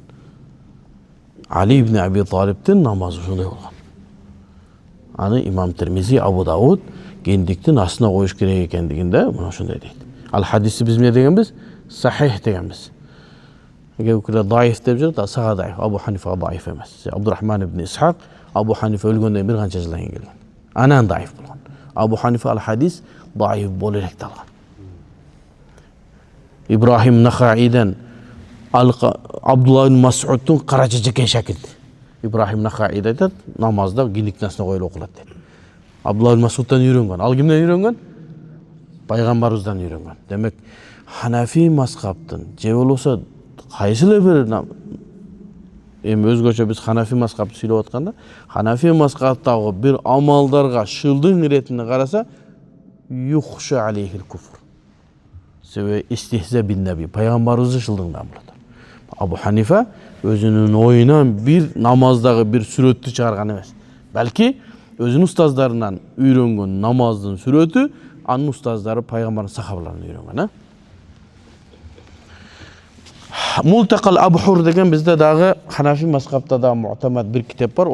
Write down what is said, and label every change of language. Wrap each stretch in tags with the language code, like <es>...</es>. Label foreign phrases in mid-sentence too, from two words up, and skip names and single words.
<ky>Али ибн Аби Талибтин намазы ушундай болгон. Аны Имам Тирмизи, Абу Дауд кендиктин астына коюш керек экендигинде мына ушундай дейт. Ал хадисти биз эмне дегенбиз? Сахих дегенбиз. Кээ даиф деп жүрөт, сага даиф. Абу Ханифа даиф эмес. Абдурахман ибн Исхак Абу Ханифа өлгөндөн бир канча жылдан кийин келген. Анан даиф болгон. Абу Ханифа ал хадис даиф болуп элек алган. Ибрахим Нахаиден Абдулла ибн Мас'удтун карача жеке шакирти. Ибрахим Нахаид айтат, намазда киндиктин астына коюлуп окулат дейт. Абдулла ибн Мас'удтан үйрөнгөн. Ал кимден үйрөнгөн? Пайгамбарыбыздан үйрөнгөн. Демек, Ханафи мазхабтын же болбосо кайсылы бир эми өзгөчө биз Ханафи мазхабты сүйлөп атканда, Ханафи мазхабтагы бир амалдарга шылдың иретине караса,</ky> <ar>يخشى عليه الكفر.</ar> <ky>Себеби</ky> <ar>استهزاء بالنبي,</ar> <ky>пайгамбарыбызды шылдыңдан болот. Абу Ханифа өзүнүн оюнан бир намаздагы бир сүрөттү чыгарган эмес. Балки өзүнүн устаздарынан үйрөнгөн намаздын сүрөтү, анын устаздары пайгамбардын сахабаларынан үйрөнгөн, Мултакал Абхур деген бизде дагы Ханафи мазхабта да муътамад бир китеп бар.</ky>